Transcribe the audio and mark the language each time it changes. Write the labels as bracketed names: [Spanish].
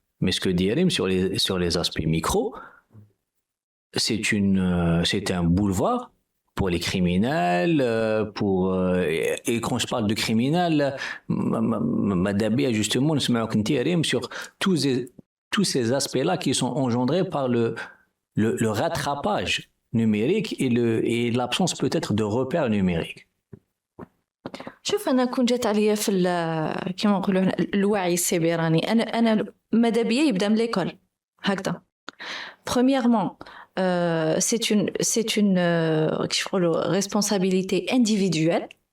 [French] Mais ce que dit Erim sur les aspects micro, c'est un boulevard pour les criminels, et quand je parle de criminels, Madabi a justement Erim sur tous ces aspects-là qui sont engendrés par le rattrapage numérique et l'absence peut-être de repères numériques. [Arabic] شوف انا كون جات عليا في كيما نقولوا الوعي السيبراني انا ماذا بيا يبدا من ليكول هكذا. [French] premièrement c'est une [Arabic] كيف نقولوا [French] responsabilité individuelle.